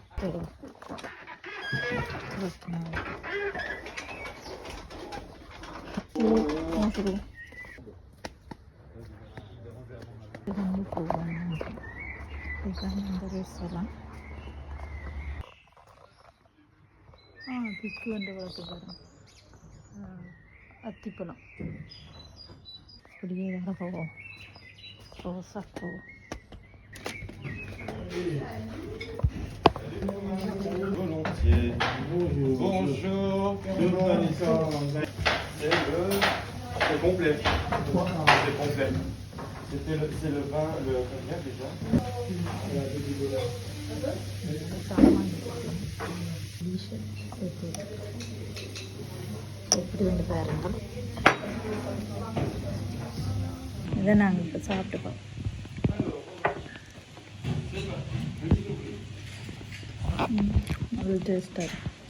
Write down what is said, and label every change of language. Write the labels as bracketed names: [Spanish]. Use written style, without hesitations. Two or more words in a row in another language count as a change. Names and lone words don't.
[Tamil] இதுதான் இந்த ரெஸ்டாரண்ட். பிக்கு வந்து வளர்த்து பாருங்க, அத்திப்பழம். அப்படியே வேற போவோம், ரோசா பூ. [French] C'est complet. C'est complet. C'est le vin, le cognac déjà. [Tamil] எப்படி வந்து பாருங்க. இதை நாங்கள் இப்போ சாப்பிட்டுப்போம். நல்ல டேஸ்டாக இருக்கும்.